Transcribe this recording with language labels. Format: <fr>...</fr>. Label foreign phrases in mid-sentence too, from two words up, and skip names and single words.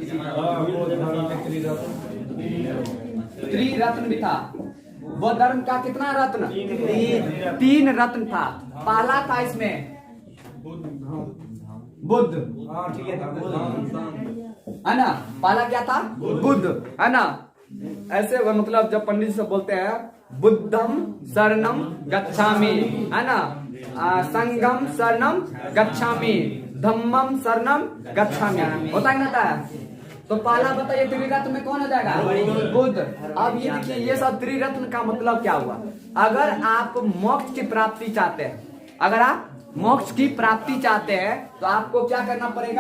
<hi>त्रिरत्न भी था, वो धर्म का कितना रत्न, 3 रत्न था। पहला था इसमें बुद्ध, है ना। पहला क्या था, बुद्ध, है ना। ऐसे मतलब जब पंडित जी से बोलते हैं</hi> <pi>बुद्धम शरणम गच्छामि,</pi> <hi>है ना,</hi> <pi>संगम शरणम गच्छामि, धम्मम शरणम गच्छामि,</pi> <hi>होता है ना था। तो पहला बताइए त्रिरत्न में कौन हो जाएगा? बुद्ध। अब ये देखिए, ये सब त्रिरत्न का मतलब क्या हुआ? अगर आप मोक्ष की प्राप्ति चाहते हैं, अगर आप मोक्ष की प्राप्ति चाहते हैं तो आपको क्या करना पड़ेगा?</hi>